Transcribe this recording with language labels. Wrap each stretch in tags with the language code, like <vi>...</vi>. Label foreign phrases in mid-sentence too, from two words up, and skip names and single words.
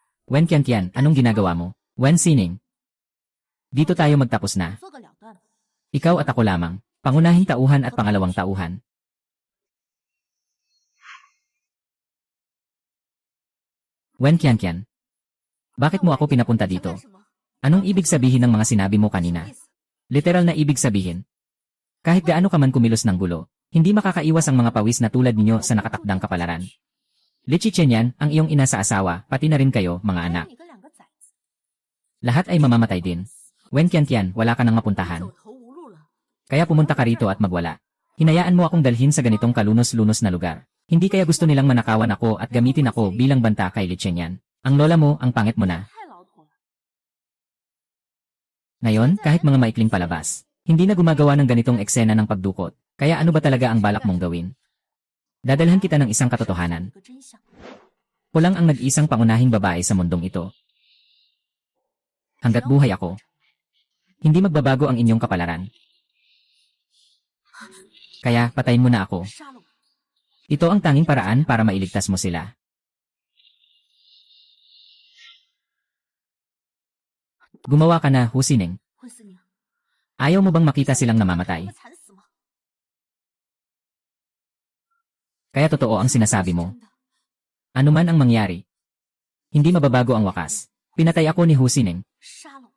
<tl>Wen Qianqian, anong ginagawa mo? Wen Sining. Dito tayo magtapos na.</tl> <zh>做个了断。</zh> <tl>Ikaw at ako lamang. Pangunahing tauhan at pangalawang tauhan. Wen Qianqian. Bakit mo ako pinapunta</tl> <zh>想干</zh> <tl>dito?</tl> <zh>什么？</zh> <tl>Anong ibig sabihin ng mga sinabi mo</tl> <zh>什么</zh> <tl>kanina?</tl> <zh>意思？</zh> <tl>Literal na ibig sabihin. Kahit gaano ka man kumilos ng gulo, hindi makakaiwas ang mga pawis na tulad ninyo sa nakatakdang kapalaran. Li Qianqian, ang iyong ina sa asawa, pati na rin kayo, mga</tl> <zh>还有</zh> <tl>anak.</tl> <zh>你跟两个崽子，</zh> <tl>Lahat ay mamamatay din. Wen Qianqian, wala ka nang mapuntahan.</tl> <zh>走投无路了。</zh> <tl>Kaya pumunta ka rito at magwala. Hinayaan mo akong dalhin sa ganitong kalunos-lunos na lugar. Hindi kaya gusto nilang manakawan ako at gamitin ako bilang banta kay Li Qianqian. Ang lola mo, ang pangit mo na.</tl> <zh>太老土了。</zh> <tl>Ngayon, kahit mga maikling palabas, hindi na gumagawa ng ganitong eksena ng pagdukot. Kaya ano ba talaga ang balak mong gawin? Dadalhan kita ng isang katotohanan.</tl> <zh>个真相。</zh> <tl>Kulang ang nag-isang pangunahing babae sa mundong ito. Hanggat buhay ako, hindi magbabago ang inyong kapalaran. Kaya patayin mo na ako.</tl> <zh>杀了我！</zh> <tl>Ito ang tanging paraan para mailigtas mo sila. Gumawa ka na, Hu Sining.</tl> <zh>温思宁，</zh> <tl>Ayaw mo bang makita silang</tl> <zh>他</zh> <tl>namamatay?</tl> <zh>们惨死吗？</zh> <tl>Kaya totoo ang sinasabi mo.</tl> <zh>真的</zh> <tl>Ano man ang mangyari, hindi mababago ang wakas. Pinatay ako ni Hu Sining.</tl> <zh>杀了我！</zh>